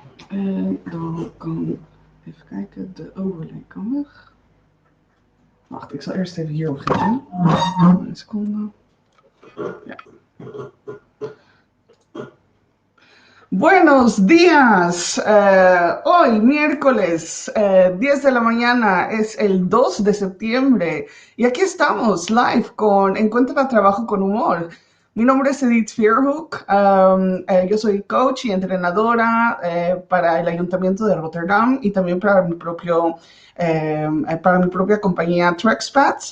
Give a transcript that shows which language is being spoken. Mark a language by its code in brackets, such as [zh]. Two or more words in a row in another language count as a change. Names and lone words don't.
[nl] En dan kan, even kijken, de overlay kan weg. Wacht, ik zal eerst even hierop gaan. Een seconde. Ja. [es] Buenos días. Hoy, miércoles, 10 de la mañana, es el 2 de septiembre. Y aquí estamos, live, con Encuentra, Trabajo con Humor. Mi nombre es Edith Vierhoek. Yo soy coach y entrenadora para el Ayuntamiento de Rotterdam y también para mi propia compañía Trexpats.